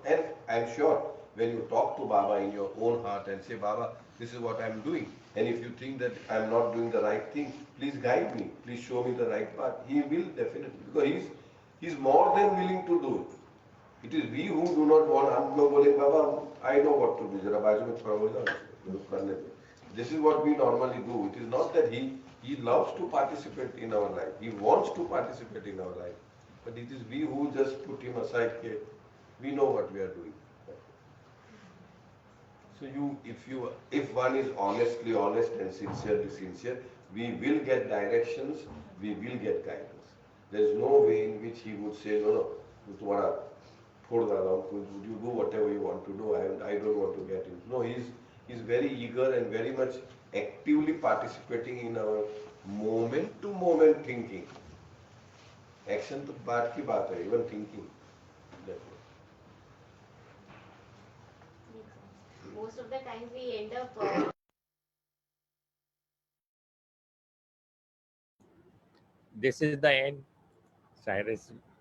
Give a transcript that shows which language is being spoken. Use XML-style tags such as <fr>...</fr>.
<en>And I'm sure when you talk to Baba in your own heart and say, Baba, this is what I'm doing, and if you think that I'm not doing the right thing, please guide me, please show me the right path. He will definitely, because he's more than willing to do it. It is we who do not want.</en> <hi>हम लोग बोले बाबा</hi> <en>I know what to do.</en> <hi>जरा बाजू में खड़ा हो जाओ करने दो.</hi> <en>This is what we normally do. It is not that he loves to participate in our life. He wants to participate in our life, but it is we who just put him aside. We know what we are doing. So if one is honestly honest and sincerely sincere, we will get directions. We will get guidance. There is no way in which he would say no.</en> <hi>तुम्हारा छोड़ डाला हूँ,</hi> <en>you do whatever you want to do, I don't want to get in. No, he's very eager and very much actively participating in our moment to moment thinking.</en> <hi>Action तो बात की बात है,</hi> <en>even thinking. Most of the times we end up This is the end. Cyrus.</en>